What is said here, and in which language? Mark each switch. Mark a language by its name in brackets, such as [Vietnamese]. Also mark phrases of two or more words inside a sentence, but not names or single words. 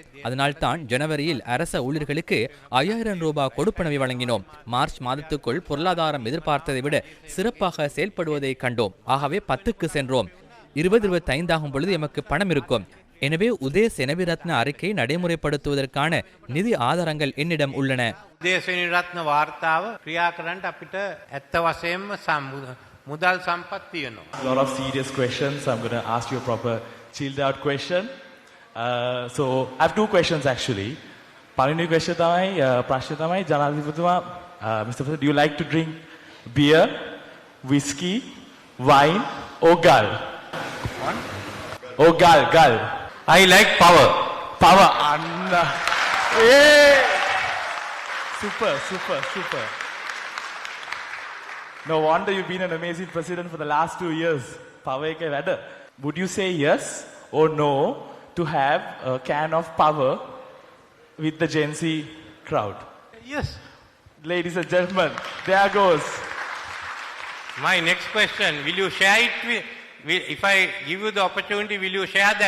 [Tamil] அதனால்தான் ஜனவரியில் அரச ஊழியர்களுக்கு 5000 ரூபாய் கொடுப்பனவை வழங்கினோம். மார்ச் மாதத்துக்குள் பொருளாதாரம் எதிர்பார்த்ததை விட சிறப்பாக செயல்படுவதை கண்டோம். ஆகவே 10க்கு சென்றோம். 2025 ஆகும் பொழுது எமக்கு பணம் இருக்கும். எனவே உதய செனவிரத்ன அறிக்கை நடைமுறைப்படுத்துவதற்கான நிதி ஆதாரங்கள் என்னிடம் உள்ளன. [Sinhala] උදේ සෙනවිරත්න වාර්තාව ක්‍රියා කරන්න අපිට ඇත්ත වශයෙන්ම මුදල් සම්පත් තියෙනවා. [English] A lot of serious questions. I'm going to ask you a proper chilled out question. So I have two questions actually. [Sinhala] පළවෙනි question තමයි ප්‍රශ්නේ තමයි ජනාධිපතිතුමා Mr. [English] President, do you like to drink beer, whiskey, wine or gal? Or gal. I like power. Power. Anna. Hey! Super. No wonder you've been an amazing president for the last 2 years. [Sinhala] Power එක වැඩ. [English] Would you say yes or no to have a can of power with the Gen Z crowd? Yes. Ladies and gentlemen, there goes. My next question, will you share it with, if I give you the opportunity, will you share that?